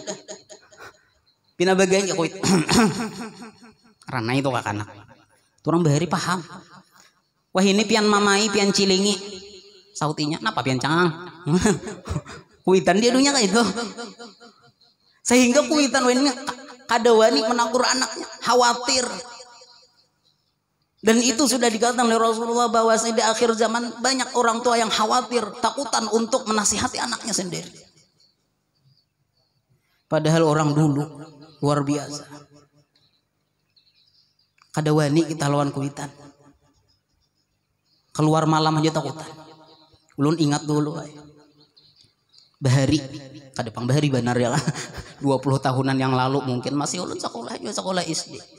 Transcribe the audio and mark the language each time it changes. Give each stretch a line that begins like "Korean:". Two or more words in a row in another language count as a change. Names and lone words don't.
Banjar: Pina baganya kuit. Karena itu kakanak. Orang bahari paham. Wah ini pian mamai pian cilingi. Sautinya napa pian cangang. Kuitan dia dunia kayak itu. Sehingga kuitan wani kada wani menakur anaknya, khawatir.
Indonesian: Dan itu sudah dikatakan oleh Rasulullah bahwa di akhir zaman banyak orang tua yang khawatir, takutan untuk menasihati anaknya sendiri. Padahal orang dulu luar biasa.
Banjar: Kada wani kita lawan kuitan. Keluar malam aja takutan. Ulun ingat dulu bahari, kadepang bahari benar ya 20 tahunan yang lalu mungkin masih ulun sekolah juga, sekolah SD.